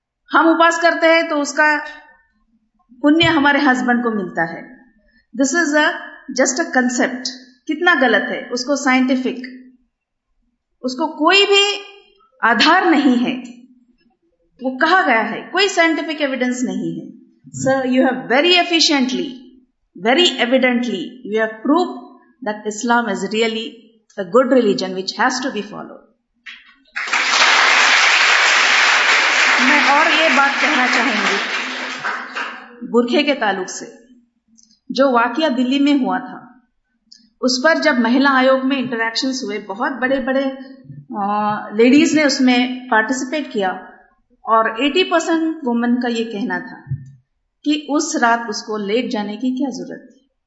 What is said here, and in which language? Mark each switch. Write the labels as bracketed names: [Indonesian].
[Urdu] ہم اپاس کرتے ہیں تو اس کا پنیہ ہمارے ہسبینڈ کو ملتا ہے. [English] This is a just a concept. [Urdu] کتنا غلط ہے, اس کو سائنٹیفک, اس کو کوئی بھی آدھار نہیں ہے. وہ کہا گیا ہے, کوئی سائنٹیفک ایویڈنس نہیں ہے. [English] Sir, you have very efficiently, very evidently you have proof that Islam is really a good religion which has to be followed. [Urdu] میں اور یہ بات کہنا چاہوں گی برکھے کے تعلق سے. جو واقعہ دلی میں ہوا تھا, اس پر جب مہیلا آیوگ میں انٹریکشنز ہوئے, بہت بڑے بڑے لیڈیز نے اس میں پارٹیسپیٹ کیا, اور 80% وومن کا یہ کہنا تھا کہ اس رات اس کو لیٹ جانے کی کیا ضرورت تھی.